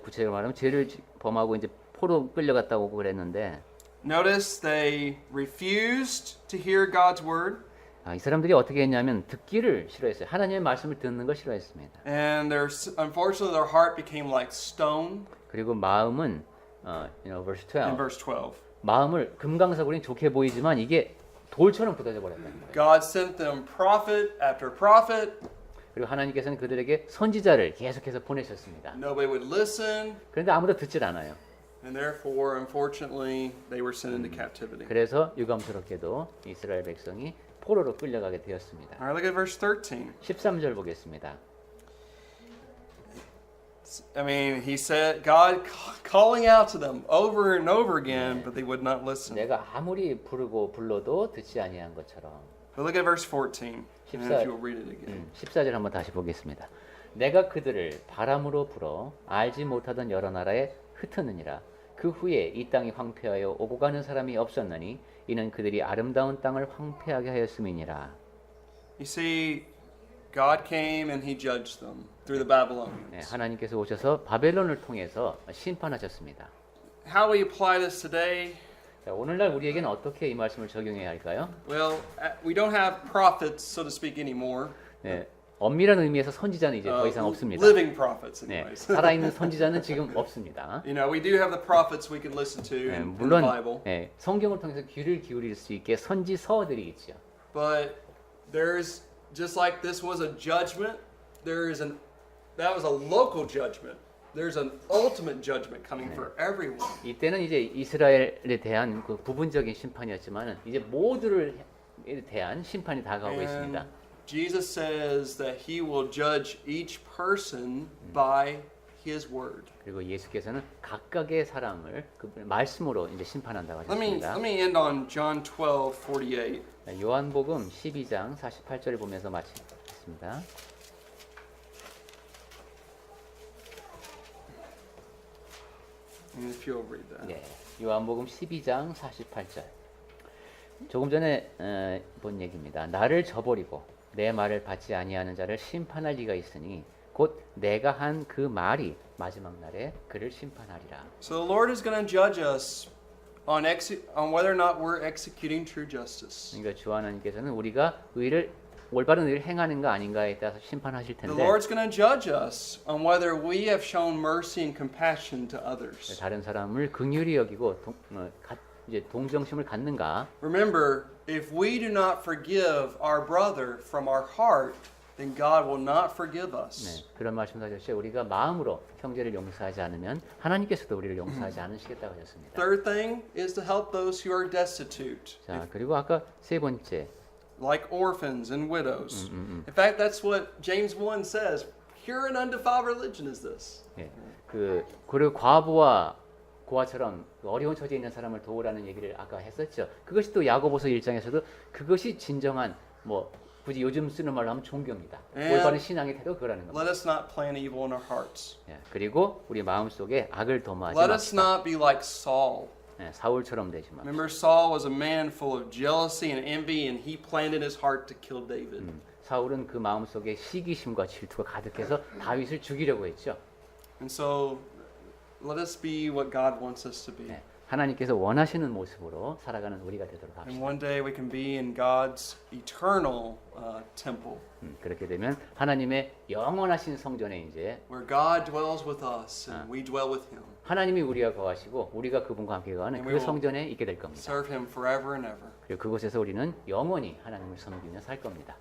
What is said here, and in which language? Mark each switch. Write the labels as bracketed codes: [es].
[ko] 구체적으로 말하면 죄를 범하고 이제 포로 끌려갔다 오고 그랬는데 [en] Notice they refused to hear God's word, [ko] 이 사람들이 어떻게 했냐면 듣기를 싫어했어요. 하나님의 말씀을 듣는 걸 싫어했습니다. [en] and unfortunately their heart became like stone [ko] 그리고 마음은 [en] verse 12. in verse 12. [ko] 마음을 금강석으로는 좋게 보이지만 이게 돌처럼 굳어져 버렸다는 거예요. [en] God sent them prophet after prophet. [ko] 그리고 하나님께서는 그들에게 선지자를 계속해서 보내셨습니다. [en] Nobody would listen, [ko] 그런데 아무도 듣질 않아요. [en] and therefore, unfortunately, they were sent into captivity. [ko] 그래서 유감스럽게도 이스라엘 백성이 포로로 끌려가게 되었습니다. [en] All right, look at verse 13. [ko] 13절 보겠습니다. [en] I mean, he said, God calling out to them over and over again, but they would not listen. [ko] 내가 아무리 부르고 불러도 듣지 아니한 것처럼. [en] But look at verse 14, and if you'll read it again. [ko] 14절 한번 다시 보겠습니다. 내가 그들을 바람으로 불어 알지 못하던 여러 나라에 흩었느니라. 그 후에 이 땅이 황폐하여 오고 가는 사람이 없었나니 이는 그들이 아름다운 땅을 황폐하게 하였음이니라. [en] You see, God came and he judged them through the Babylonians. [ko] 네, 하나님께서 오셔서 바벨론을 통해서 심판하셨습니다. [en] How we apply this today? [ko] 자, 오늘날 우리에게는 어떻게 이 말씀을 적용해야 할까요? [en] Well, we don't have prophets, so to speak, anymore. [ko] 네, 엄밀한 의미에서 선지자는 이제 더 이상 없습니다. [en] Living prophets, [ko] 네, [en] anyways. [ko] 살아있는 선지자는 지금 없습니다. [en] You know, we do have the prophets we can listen to [ko] 네, [en] in the [ko] 물론 [en] Bible, [ko] 네, 성경을 통해서 귀를 기울일 수 있게 선지서들이 있죠. [en] but there's just like this was a judgment. That was a local judgment. There's an ultimate judgment coming for everyone. [ko] 이때는 이제 이스라엘에 대한 그 부분적인 심판이었지만은 이제 모두를 대한 심판이 다가오고 있습니다. [en] And Jesus says that he will judge each person by his word. [ko] 그리고 예수께서는 각각의 사람을 그 말씀으로 이제 심판한다고 [en] Let [ko] 하셨습니다. [en] me end on John 12:48. [ko] 요한복음 12장 48절을 보면서 마치겠습니다. [en] And if you'll read that. [ko] 네, 요한복음 12장 48절. 조금 전에 본 얘기입니다. 나를 저버리고 내 말을 받지 아니하는 자를 심판할 리가 있으니 곧 내가 한 그 말이 마지막 날에 그를 심판하리라. [en] So the Lord is going to judge us on whether or not we're executing true justice. [ko] 그러니까 주 하나님께서는 우리가 올바른 의를 행하는가 아닌가에 따라서 심판하실 [en] The [ko] 텐데 [en] Lord's going to judge us on whether we have shown mercy and compassion to others. [ko] 다른 사람을 긍휼히 여기고 이제 동정심을 갖는가? [en] Remember, if we do not forgive our brother from our heart, then God will not forgive us. [ko] 네, 그런 말씀도 하셨죠. 우리가 마음으로 형제를 용서하지 않으면 하나님께서도 우리를 용서하지 않으시겠다고 하셨습니다. [en] Third thing is to help those who are destitute, [ko] 자, 그리고 아까 세 번째 [en] like orphans and widows. In fact, that's what James 1 says. Pure and undefiled religion is this. [ko] 예, 그리고 과부와 고아처럼 어려운 처지에 있는 사람을 도우라는 얘기를 아까 했었죠. 그것이 또 야고보서 1장에서도 그것이 진정한 뭐 굳이 요즘 쓰는 말로 하면 종교입니다. 올바른 신앙의 태도 그거라는 겁니다. [en] Let us not plant evil in our hearts. [ko] 예, 그리고 우리 마음속에 악을 도모하지 [en] Let us [ko] 맙시다. [en] not be like Saul. [ko] 예, 사울처럼 되지 마. [en] Remember, Saul was a man full of jealousy and envy, and he planted his heart to kill David. [ko] 사울은 그 마음속에 시기심과 질투가 가득해서 다윗을 죽이려고 했죠. [en] And so, let us be what God wants us to be. [ko] 예, 하나님께서 원하시는 모습으로 살아가는 우리가 되도록 [en] And [ko] 합시다. [en] one day we can be in God's eternal temple, [ko] 그렇게 되면 하나님의 영원하신 성전에 이제 [en] where God dwells with us and we dwell with Him. [ko] 하나님이 우리와 거하시고 우리가 그분과 함께 거하는 그 성전에 있게 될 겁니다. [en] Serve Him forever and ever. [ko] 그리고 그곳에서 우리는 영원히 하나님을 섬기며 살 겁니다.